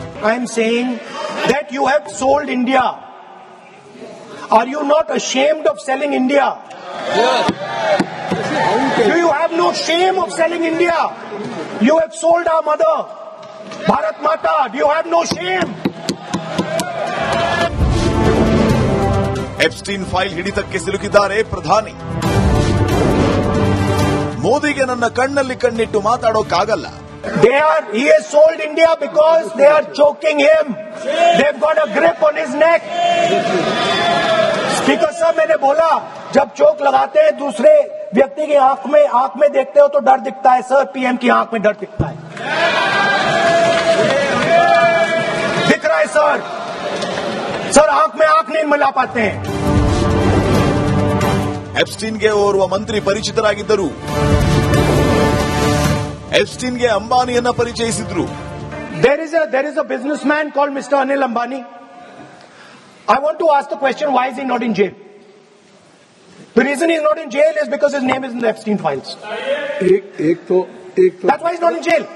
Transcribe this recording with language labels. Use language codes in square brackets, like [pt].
[en] I am saying that you have sold India. Are you not ashamed of selling India? Yes. Do you have no shame of selling India? You have sold our mother, Bharat Mata. Do you have no shame? [kn] Epstein file ಹಿಡಿತಕ್ಕೆ ಸಿಲುಕಿದ್ದಾರೆ ಪ್ರಧಾನಿ. ಮೋದಿಗೆ ನನ್ನ ಕಣ್ಣಲ್ಲಿ ಕಣ್ಣಿಟ್ಟು ಮಾತಾಡೋಕ್ಕಾಗಲ್ಲ. [en] He has sold India because they are choking him. They've got a grip on his neck. [hi] Speaker साहब, मैंने बोला जब चोक लगाते हैं दूसरे व्यक्ति की आंख में देखते हो तो डर दिखता है. सर, पीएम की आंख में डर दिखता है. दिख रहा है सर आंख में आंख नहीं मिला पाते हैं. [kn] ಎಪ್ಸ್ಟೀನ್ಗೆ ಓರ್ವ ಮಂತ್ರಿ ಪರಿಚಿತರಾಗಿದ್ದರು. ಎಪ್ಸ್ಟೀನ್ಗೆ ಅಂಬಾನಿಯನ್ನ ಪರಿಚಯಿಸಿದ್ರು. [en] There is a businessman called Mr. Anil Ambani. I want to ask the question, why is he not in jail? The reason he's not in jail is because his name is in the Epstein files. [hi] एक तो [en] That's why he's not in jail.